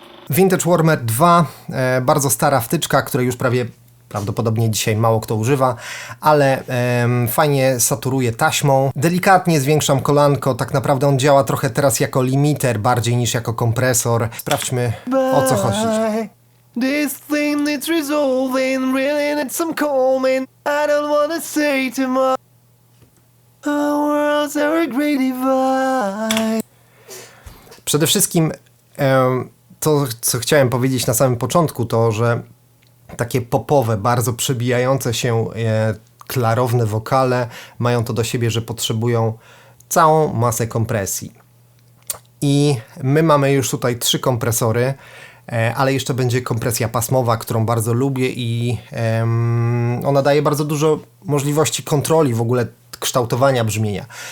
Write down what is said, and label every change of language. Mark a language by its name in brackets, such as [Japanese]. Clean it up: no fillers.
[Polish] Vintage Warmer 2, bardzo stara wtyczka, której już prawdopodobnie dzisiaj mało kto używa, ale fajnie saturuje taśmą. Delikatnie zwiększam kolanko, tak naprawdę on działa trochę teraz jako limiter bardziej niż jako kompresor. Sprawdźmy, o co chodzi. [English] This thing that's resolving, really needs some calming. I don't wanna say too much. Our worlds are a great divide. [Polish] Przede wszystkim to, co chciałem powiedzieć na samym początku, to, że takie popowe, bardzo przebijające się klarowne wokale mają to do siebie, że potrzebują całą masę kompresji. I my mamy już tutaj 3 kompresory, ale jeszcze będzie kompresja pasmowa, którą bardzo lubię i ona daje bardzo dużo możliwości kontroli w ogóle kształtowania brzmienia.